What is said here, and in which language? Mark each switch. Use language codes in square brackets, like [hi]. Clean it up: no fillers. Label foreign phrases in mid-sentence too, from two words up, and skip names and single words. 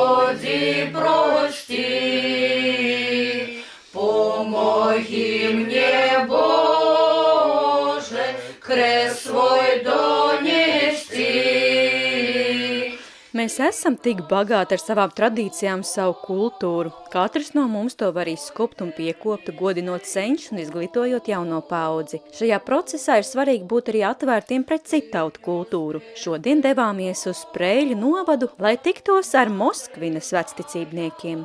[ru] Господи, прости, помоги мне, Боже, крест свой донести. [lv] Mēs esam tik bagāti ar savām tradīcijām, savu kultūru. Katrs no mums to var izskopt un piekopt, godinot senčus un izglītojot jauno paudzi. Šajā procesā ir svarīgi būt arī atvērtiem pret citautu kultūru. Šodien devāmies uz Preiļu novadu, lai tiktos ar Moskvinas vecticībniekiem.